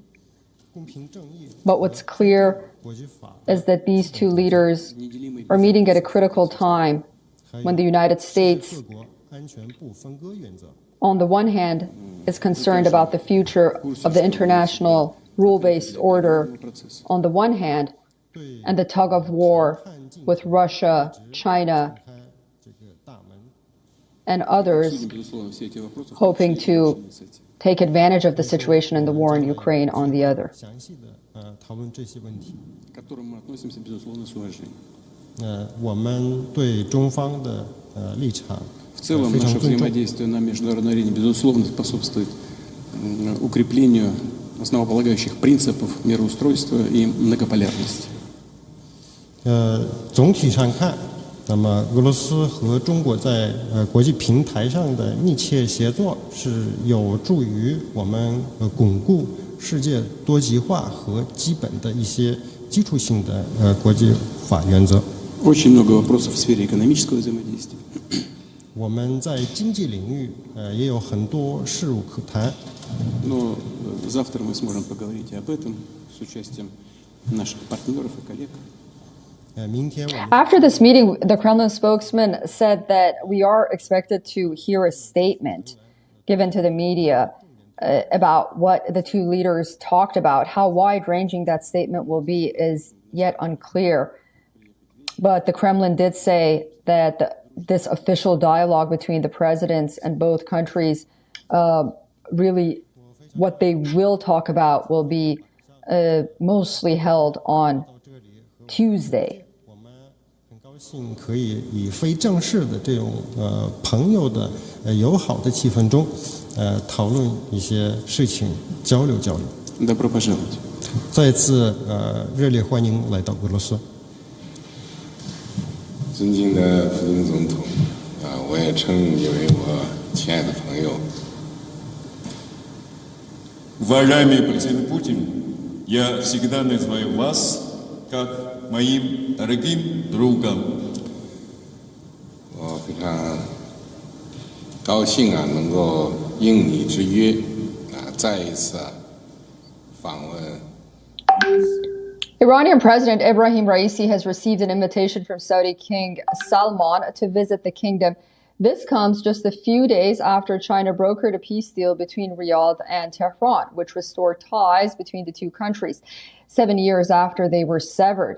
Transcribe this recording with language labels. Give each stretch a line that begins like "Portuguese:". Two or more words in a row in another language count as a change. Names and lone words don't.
English: But what's clear is that these two leaders are meeting at a critical time when the United States, on the one hand, is concerned about the future of the international rule-based order on the one hand, and the tug of war with Russia, China, and others hoping to take advantage of the situation in the war in Ukraine on the other.
Russian: В целом, наше взаимодействие на международной арене, безусловно, способствует укреплению основополагающих принципов мироустройства и многополярности.
Chinese: 总体上看，那么俄罗斯和中国在国际平台上的密切协作是有助于我们巩固世界多极化和基本的一些基础性的国际法原则。
Russian: Очень много вопросов в сфере экономического взаимодействия.
Chinese: 我们在经济领域也有很多事务可谈。
Russian: Но завтра мы сможем поговорить об этом с участием наших партнеров и коллег.
English: After this meeting, the Kremlin spokesman said that we are expected to hear a statement given to the media about what the two leaders talked about. How wide-ranging that statement will be is yet unclear. But the Kremlin did say that this official dialogue between the presidents and both countries, really what they will talk about will be mostly held on Tuesday.
Chinese: 可以以非正式的这种朋友的友好的气氛中讨论一些事情，交流交流。
Russian: Добро пожаловать.
Chinese: 再次热烈欢迎来到俄罗斯。尊敬的普京总统，我也称你为我亲爱的朋友。
Russian: Уважаемый президент Путин, я всегда называю вас как моим дорогим другом.
Chinese: 我非常高兴能够应你之约，再一次访问。
English: Iranian President Ebrahim Raisi has received an invitation from Saudi King Salman to visit the kingdom. This comes just a few days after China brokered a peace deal between Riyadh and Tehran, which restored ties between the two countries 7 years after they were severed.